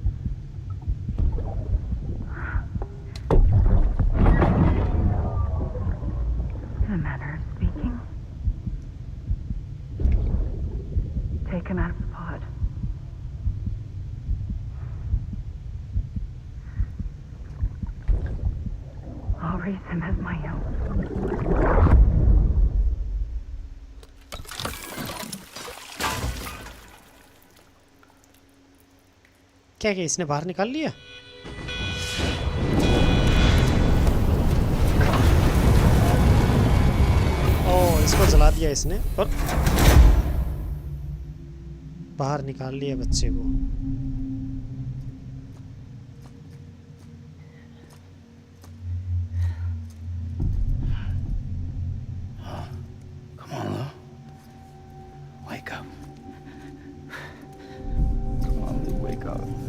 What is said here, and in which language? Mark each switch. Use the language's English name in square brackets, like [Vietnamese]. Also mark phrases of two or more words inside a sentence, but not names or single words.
[English] In a manner of speaking. Take him out of the pod. I'll raise him as my own. [Hindi] क्या क्या इसने बाहर निकाल लिया? ओ, इसको जला दिया इसने और बाहर निकाल लिया बच्चे को। [English] Come on, Lou. Wake up. Come on, Lou, wake up.